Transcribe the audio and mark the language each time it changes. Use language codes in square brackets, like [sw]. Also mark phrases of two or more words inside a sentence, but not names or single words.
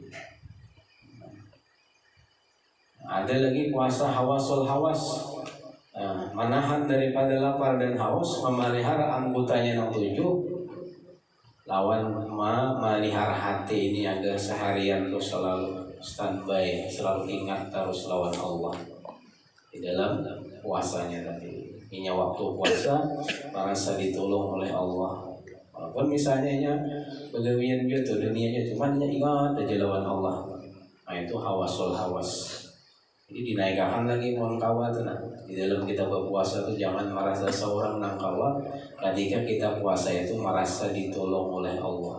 [id] Ada lagi puasa [ar] خواص الخواص, [id] menahan daripada lapar dan haus, memelihara anggotanya 67. [bjn] Lawan memelihara hati ini agar seharian terus selalu standby, selalu ingat terus lawan Allah di dalam puasanya tadi. [id] Ini waktu puasa merasa ditolong oleh Allah. [bjn] Walaupun misalnya begawian gitu dunianya, cuman ingat aja lawan Allah. Nah itu [ar] خواص الخواص. [bjn] Jadi dinaikkan lagi mohon kawa tuh nah. Di dalam kita berpuasa tuh jangan merasa seorang nang kawa. [id] Ketika kita puasa itu merasa ditolong oleh Allah.